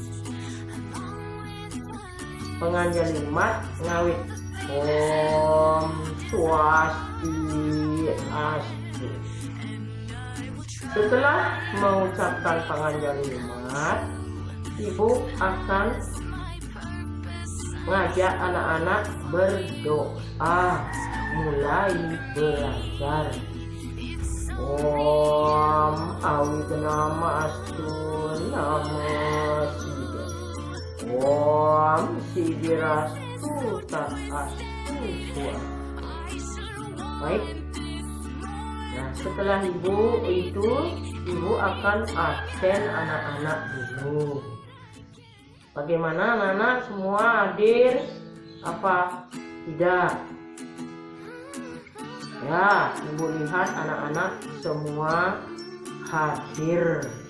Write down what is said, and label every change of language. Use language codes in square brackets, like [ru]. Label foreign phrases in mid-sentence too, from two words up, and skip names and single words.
[id] Pengajian Jumat ngawit [sa] Om Swastiastu. [id] Setelah mengucapkan pengajian Jumat, ibu akan mengajak anak-anak berdoa mulai belajar. [sa] Om Awidnama Astu Namo Sida. Om Sidirastu Tat Astu Swa. [id] Baik. Nah, setelah ibu akan absen anak-anak dulu. Bagaimana anak-anak semua hadir? Apa tidak? Ya, ibu lihat anak-anak semua hadir.